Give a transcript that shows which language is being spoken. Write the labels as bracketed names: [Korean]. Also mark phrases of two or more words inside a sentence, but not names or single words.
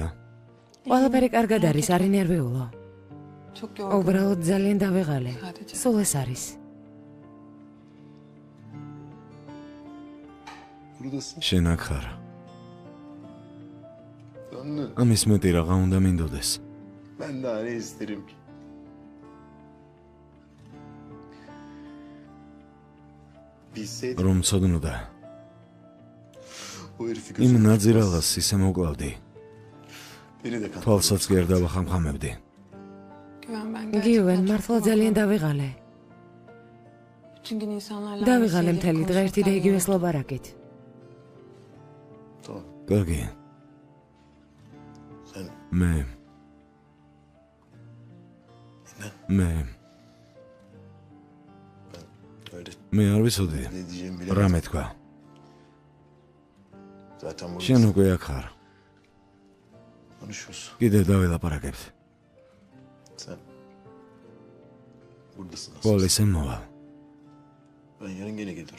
[Georgian] ყველაფერი კარგად არის, არ ინერვიულო. უბრალოდ ძალიან დავიღალე. სულ ეს არის. შენ აქ ხარ. ამის მეტი რაღა უნდა მინდოდეს. [Turkish] Ben daha ne isterim ki? Bilseydim [Georgian] რომ ცოდნოდა, [Turkish] o herifi [Georgian] იმ [Turkish] gözüm [Georgian] ნაძირალას ისე მოკლავდი, [Turkish] beni de kan. [Georgian] თვალსაც კი არ დავახამხამებდი. გიუენ, მართლა ძალიან დავიღალე. დავიღალე მთელი დღე ერთი და იგივეს ლაპარაკით. [Turkish] Tamam. [Georgian] კარგი, [Turkish] Sen [Georgian] მე [Turkish] ne? Öyle [Georgian] მე არ ვიცოდი [Turkish] ne diyeceğimi [Georgian] რა [Turkish] bilemedim. [Georgian] მეთქვა. [Turkish] Zaten burada [Georgian] შენ უკვე აქ ხარ. [Turkish] konuşuyoruz. [Georgian] კიდევ დაველაპარაკებთ. [Turkish] Sen buradasın aslında. [Georgian] ყოველ ისე მოვალ. [Turkish] Ben yarın gene gelirim.